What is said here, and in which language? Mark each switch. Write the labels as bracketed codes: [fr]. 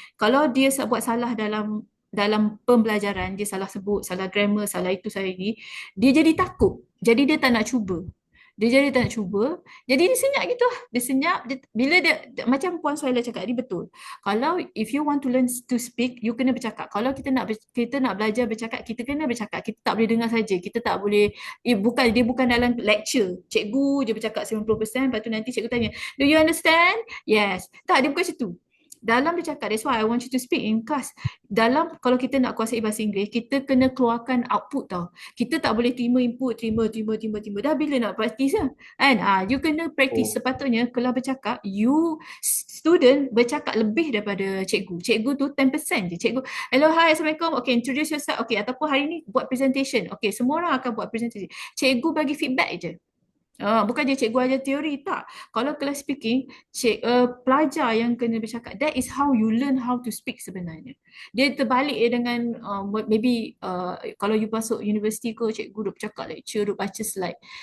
[ms] Kalau dia buat salah dalam pembelajaran, dia salah sebut, salah grammar, salah itu, salah ini, dia jadi takut. Jadi dia tak nak cuba. Jadi dia senyap gitu lah. Dia senyap, bila dia macam Puan Suhaila cakap, dia betul. Kalau [en] if you want to learn to speak, you [ms] kena bercakap. Kalau kita nak belajar bercakap, kita kena bercakap. Kita tak boleh dengar saja. Kita tak boleh, dia bukan dalam lecture. Cikgu je bercakap 90%, lepas tu nanti cikgu tanya, [en] do you understand? Yes. [ms] Tak, dia bukan macam tu. Dalam bercakap, [en] that's why I want you to speak in class. [ms] Kalau kita nak kuasai bahasa Inggeris, kita kena keluarkan output tau. Kita tak boleh terima input, terima. Dah bila nak practice lah. You kena practice. Sepatutnya kalau bercakap, you student bercakap lebih daripada cikgu. Cikgu tu 10% je. Cikgu, hello, hi, Assalamualaikum. [en] Okay, introduce yourself. [ms] Okay, ataupun hari ni buat presentation. Okay, semua orang akan buat presentation. Cikgu bagi feedback je. Bukan je cikgu ajar teori, tak. Kalau kelas speaking, pelajar yang kena bercakap. [en] That is how you learn how to speak [ms] sebenarnya. Dia terbalik dengan maybe kalau you masuk universiti ke, cikgu duk bercakap lecture, duk baca slide.